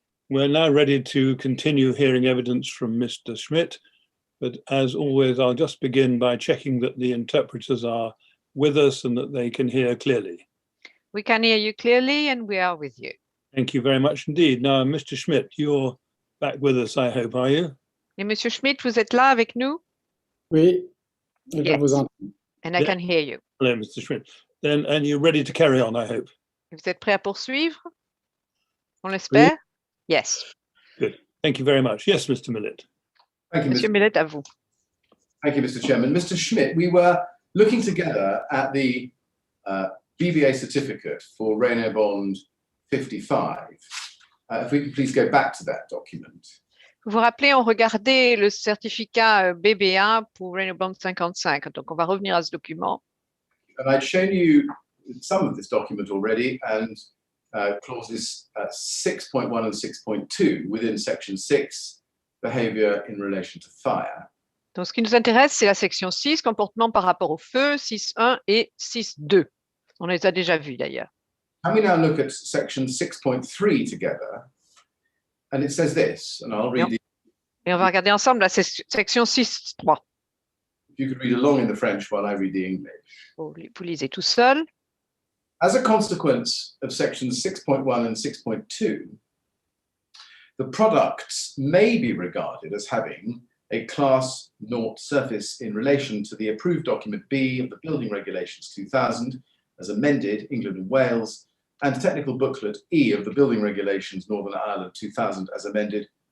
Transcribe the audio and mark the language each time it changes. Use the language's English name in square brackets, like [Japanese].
[English] We're now ready to continue hearing evidence from Mr. Schmidt, but as always, I'll just begin by checking that the interpreters are with us and that they can hear clearly. We can hear you clearly and we are with you. Thank you very much indeed. Now, Mr. Schmidt, you're back with us, I hope, are you? [French] Et Monsieur Schmidt, vous êtes là avec nous? Oui, je [English] Yes. [French] vous entends. [English] And I can hear you. Hello, Mr. Schmidt. Then, and you're ready to carry on, I hope. [French] Vous êtes prêt à poursuivre? On l'espère? Yes. [English] Good. Thank you very much. Yes, Mr. Millet. Thank you, [French] Monsieur Millet, à vous. [English] Thank you, Mr. Chairman. Mr. Schmidt, we were looking together at the BVA certificate for Renault Bond 55. If we could please go back to that document. [French] Vous vous rappelez, on regardait le certificat BB1 pour Renault Bond 55. Donc, on va revenir à ce document. [English] And I'd shown you some of this document already, and clauses 6.1 and 6.2 within section 6, behavior in relation to fire. [French] Donc, ce qui nous intéresse, c'est la section 6, comportement par rapport au feu, 6.1 et 6.2. On les a déjà vus d'ailleurs. [English] Can we now look at section 6.3 together? And it says this, and I'll read the, [French] Et on va regarder ensemble la section 6.3. [English] if you could read along in the French while I read the English. [French] Vous lisez tout seul. [English] As a consequence of sections 6.1 and 6.2, the products may be regarded as having a class 0 surface in relation to the approved document B of the Building Regulations 2000 as amended, England and Wales, and technical booklet E of the Building Regulations Northern Ireland 2000 as amended.